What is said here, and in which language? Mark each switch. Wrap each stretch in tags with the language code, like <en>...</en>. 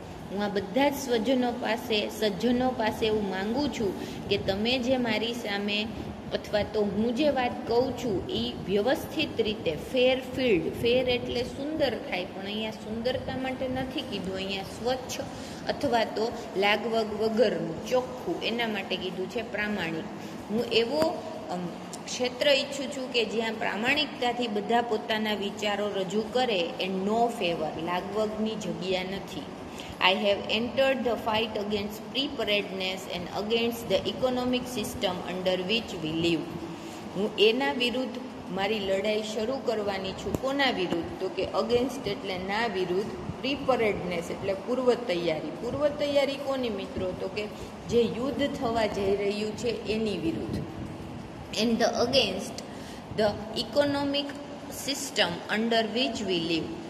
<gu>હું આ બધા જ સજ્જનો પાસે એવું માંગુ છું કે તમે જે મારી સામે અથવા તો હું જે વાત કહું છું એ વ્યવસ્થિત રીતે ફેર ફિલ્ડ, ફેર એટલે સુંદર થાય, પણ અહીંયા સુંદરતા માટે નથી કીધું, અહીંયા સ્વચ્છ અથવા તો લાગવગ વગરનું, ચોખ્ખું, એના માટે કીધું છે પ્રામાણિક. હું એવો ક્ષેત્ર ઈચ્છું છું કે જ્યાં પ્રામાણિકતાથી બધા પોતાના વિચારો રજૂ કરે</gu> <en>and no favour,</en> <gu>લાગવગની જગ્યા નથી.</gu> <en>I have entered the fight against preparedness and against the economic system under which we live.</en> <gu>હું એના વિરુદ્ધ મારી લડાઈ શરૂ કરવાની છું. કોના વિરુદ્ધ? તો કે અગેન્સ્ટ એટલે ના વિરુદ્ધ, પ્રિપેરેડનેસ એટલે પૂર્વ તૈયારી. પૂર્વ તૈયારી કોની મિત્રો? તો કે જે યુદ્ધ થવા જઈ રહ્યું છે એની વિરુદ્ધ.</gu> <en>And the against the economic system under which we live.</en>